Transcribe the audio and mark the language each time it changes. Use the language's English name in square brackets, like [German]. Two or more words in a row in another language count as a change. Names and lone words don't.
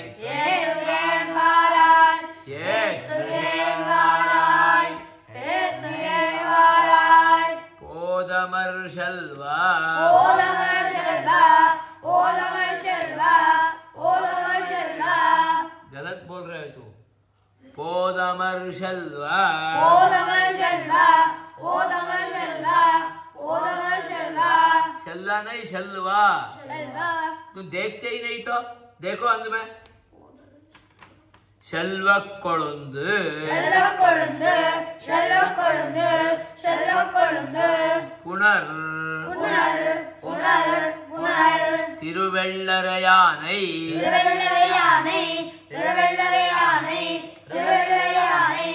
[Tamil] ஏத்துகேன் வாராய் ஏற்றுஹேன் வாராய் ஏத்துகேன் வாராய் போதமர் செல்வா ஓதமர் செல்வா ஓதமர் செல்வா ஓதமர் செல்வா [Hindi] गलत बोल रहे हो तू [Tamil] போதமர் செல்வா ஓதமர் செல்வா ஓதமர் செல்வா ஓதமர் செல்வா செல்லா नहीं செல்வா செல்வா [Hindi] तुम देखते ही नहीं तो देखो अंत में [Tamil] செல்வ கொழுந்து செல்வ கொழுந்து செல்வ கொழுந்து செல்வ கொழுந்து புனர் புனர் புனர் புனர் திருவெள்ளரையானை திருவெள்ளரையானை திருவெள்ளரையானை திருவெள்ளரையானை